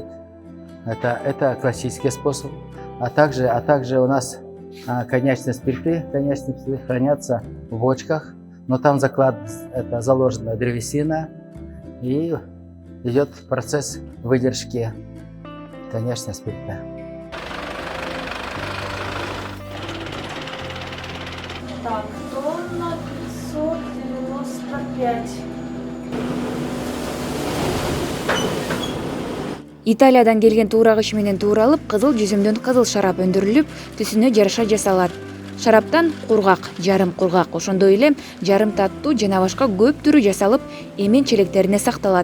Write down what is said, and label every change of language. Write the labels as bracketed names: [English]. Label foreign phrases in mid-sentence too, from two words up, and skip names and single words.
[Russian] Это классический способ. А также у нас конечные спирты хранятся в бочках, но там это заложена древесина, и идет процесс выдержки конечного спирта. Так, тонна 595. [Kyrgyz] Италиядан келген туурагыч менен тууралып, кызыл жүзүмдөн кызыл шарап өндүрүлүп, түсүнө жараша жасалат. Шараптан кургак, жарым кургак, ошондой эле жарым таттуу жана башка көп түрү жасалып, эмен челектерине сакталат.